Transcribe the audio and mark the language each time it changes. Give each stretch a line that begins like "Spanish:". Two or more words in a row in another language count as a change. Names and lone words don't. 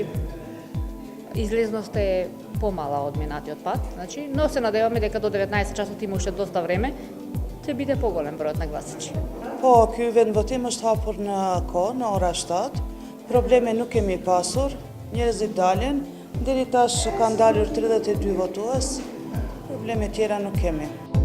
Macedonian: Излезноста е помала од минатиот пат, значи, но се надеваме дека до 19 часот има уште доста време, ќе биде поголем бројот на гласачи.
Albanian: Po, ky vend votim është hapur në kohë, në ora 7. Probleme nuk kemi pasur, njerëzit dalin, deri tash kanë dalur 32 votues, probleme tjera nuk kemi.